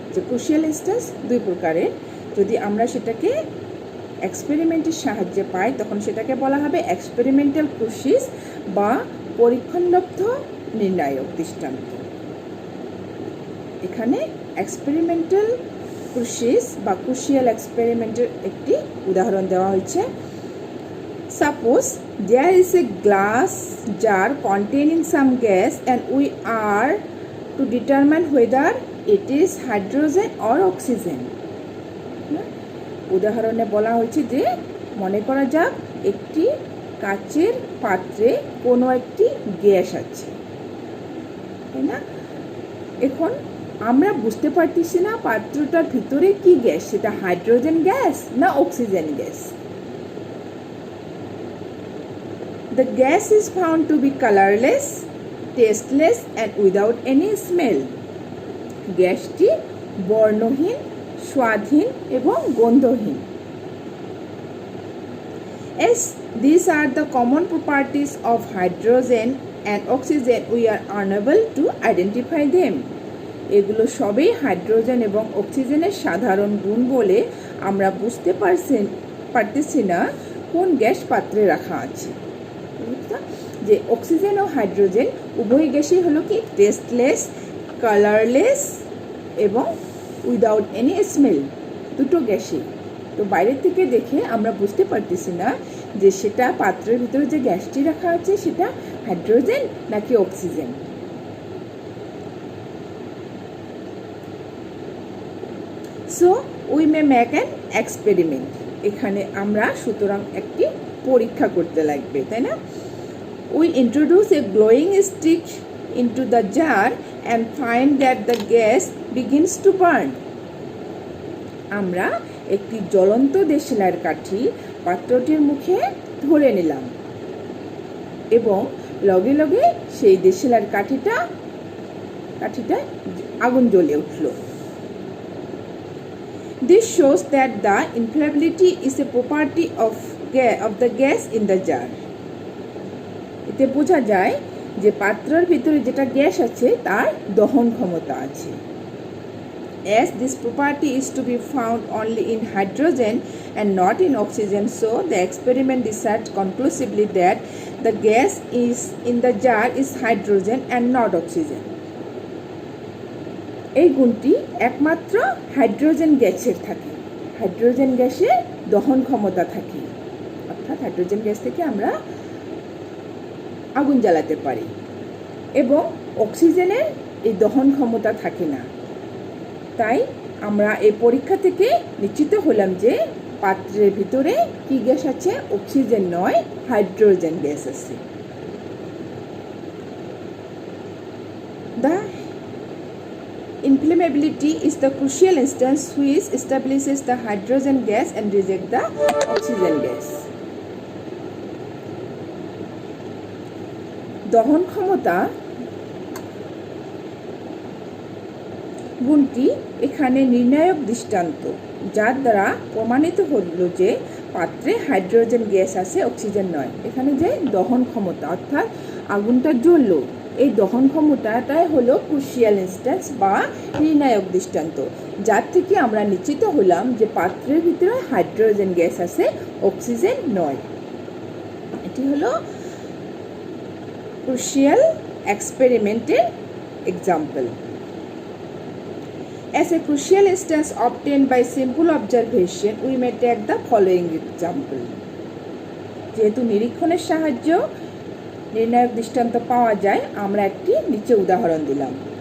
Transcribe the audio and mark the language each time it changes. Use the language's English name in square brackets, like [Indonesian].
[Bangla] যে crucial instance দুই প্রকারের, যদি আমরা সেটাকে এক্সপেরিমেন্টের সাহায্যে পাই তখন সেটাকে বলা হবে এক্সপেরিমেন্টাল ক্রুসিস বা পরীক্ষণলব্ধ নির্ণায়ক দৃষ্টান্ত। এখানে এক্সপেরিমেন্টাল ক্রুসিস বা ক্রুশিয়াল এক্সপেরিমেন্টের একটি উদাহরণ দেওয়া হয়েছে। [English] Suppose there is a glass jar containing some gas and we are to determine whether it is hydrogen or oxygen. [Bangla] উদাহরণে বলা হয়েছে যে মনে করা যাক একটি কাচের পাত্রে কোনো একটি গ্যাস আছে, তাই না? এখন আমরা বুঝতে পারতেছি না পাত্রটার ভিতরে কি গ্যাস, সেটা হাইড্রোজেন গ্যাস না oxygen gas. [English] The gas is found to be colorless, tasteless and without any smell. [Bangla] গ্যাসটি বর্ণহীন, স্বাদহীন এবং গন্ধহীন। [English] As these are the common properties of hydrogen and oxygen, we are unable to identify them. [Bangla] এগুলো সবই hydrogen এবং অক্সিজেনের সাধারণ গুণ বলে আমরা বুঝতে পারতেছি না কোন গ্যাস পাত্রে রাখা আছে। যে অক্সিজেন ও হাইড্রোজেন উভয় গ্যাসই হলো কি টেস্টলেস, কালারলেস এবং [English] without any smell, [Bangla] দুটো গ্যাসই। তো বাইরের থেকে দেখে আমরা বুঝতে পারতেছি না যে সেটা পাত্রের ভিতরে যে গ্যাসটি রাখা আছে সেটা হাইড্রোজেন নাকি oxygen. [English] So we may make an experiment. [Bangla] এখানে আমরা সুতরাং একটি পরীক্ষা করতে লাগবে, তাই না? [English] We introduce a glowing stick into the jar and find that the gas begins to burn. [Bangla] আমরা একটি জ্বলন্ত দেশলাইয়ের কাঠি পাত্রটির মুখে ধরে নিলাম এবং লগে লগে সেই দেশলাইয়ের কাঠিটা কাঠিটা আগুন জ্বলে উঠল। [English] This shows that the inflammability is a property of the gas in the jar. [Bangla] এতে বোঝা যায় যে পাত্রের ভিতরে যেটা গ্যাস আছে তার দহন ক্ষমতা আছে। [English] As this property is to be found only in hydrogen and not in oxygen, so the experiment decided conclusively that the gas is in the jar is hydrogen and not oxygen. [Bangla] এই গুণটি একমাত্র hydrogen গ্যাসের থাকে। Hydrogen গ্যাসের দহন ক্ষমতা থাকে, অর্থাৎ হাইড্রোজেন গ্যাস থেকে আমরা আগুন জ্বালাতে পারি, এবং অক্সিজেনের এই দহন ক্ষমতা থাকে না। তাই আমরা এই পরীক্ষা থেকে নিশ্চিত হলাম যে পাত্রের ভিতরে কি গ্যাস আছে? অক্সিজেন নয়, হাইড্রোজেন গ্যাস আছে। [English] The inflammability is the crucial instance which establishes the hydrogen gas and rejects the oxygen gas. [Bangla] দহন ক্ষমতা গুণটি এখানে নির্ণায়ক দৃষ্টান্ত, যার দ্বারা প্রমাণিত হলো যে পাত্রে হাইড্রোজেন গ্যাস আছে, অক্সিজেন নয়। এখানে যে দহন ক্ষমতা, অর্থাৎ আগুনটা জ্বললো, এই দহন ক্ষমতাটাই হলো ক্রুশিয়াল ইনস্ট্যান্স বা নির্ণায়ক দৃষ্টান্ত, যার থেকে আমরা নিশ্চিত হলাম যে পাত্রের ভিতরে হাইড্রোজেন গ্যাস আছে, অক্সিজেন নয়। এটি হলো [English] crucial experimental example. As a crucial instance obtained by simple observation, we may take the following example. [Bangla] যেহেতু নিরীক্ষণের সাহায্য নির্ণায়ক দৃষ্টান্ত পাওয়া যায়, আমরা একটি নিচে উদাহরণ দিলাম।